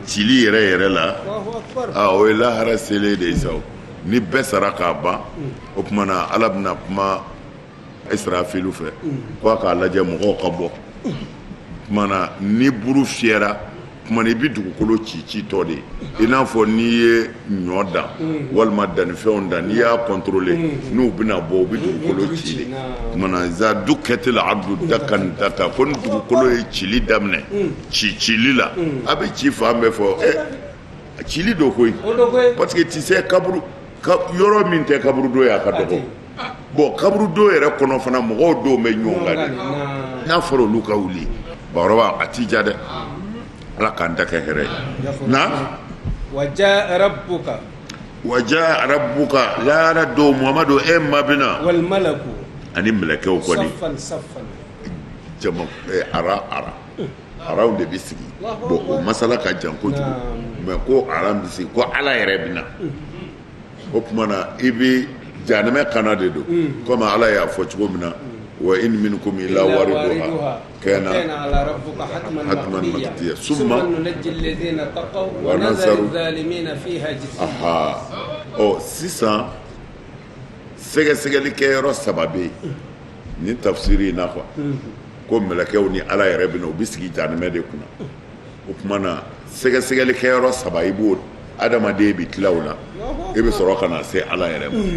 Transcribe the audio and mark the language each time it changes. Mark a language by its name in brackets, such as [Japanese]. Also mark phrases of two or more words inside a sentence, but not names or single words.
[Bambara] cili yɛrɛ la o ye lahara selen de ye sa ni bɛɛ sara k'a ban o tuma na ala bɛna kuma Israfilu fɛ ko a k'a lajɛ mɔgɔw ka bɔ tuma na ni buru fiyɛra tuma na i bɛ dugukolo ci tɔ de i n'a fɔ n'i ye ɲɔ dan walima dannifɛnw dan n'i y'a contrôler n'u bɛna bɔ u bɛ dugukolo ci de tuma na [Arabic] إذا دكت الأرض دكا دكا [Bambara] ko ni dugukolo ye cili daminɛ cili la a bɛ ci fan bɛɛ fɔ cili do koyi [French] parce que tu sais [Bambara] kaburu yɔrɔ min tɛ kaburu do ye a ka dɔgɔ bon kaburu do yɛrɛ kɔnɔ fana mɔgɔw dɔw bɛ ɲɔgɔn kan de n'a fɔra olu ka wuli bakɔrɔba a t'i ja dɛ ala k'an ta kɛ hɛrɛ ye na [Arabic] وجاء ربك [Bambara] lahara do muhamadu e ma bɛna [Arabic] والملك [Bambara] ani mɛlɛkɛw kɔni saffan jama araw de bɛ sigi bon o masala ka jan kojugu mais ko ara bɛ sigi ko ala yɛrɛ bɛna o tuma na i bɛ janɛmɛ kana de don komi ala y'a fɔ cogo min na [Arabic] وإن منكم إلا واردها [Bambara] kana [Arabic] على ربك حتما مقضيا summa ننجي الذين اتقوا ونذر الظالمين فيها جثيا [Bambara] sisan sɛgɛsɛgɛli kɛyɔrɔ 3 bɛ yen ni tafsiri in na quoi ko mɛlɛkɛw ni ala yɛrɛ bɛna u bɛ sigi janɛmɛ de kunna o tuma na sɛgɛsɛgɛli kɛyɔrɔ 3 i b'o adamaden bɛ tila o la i bɛ sɔrɔ ka na se ala yɛrɛ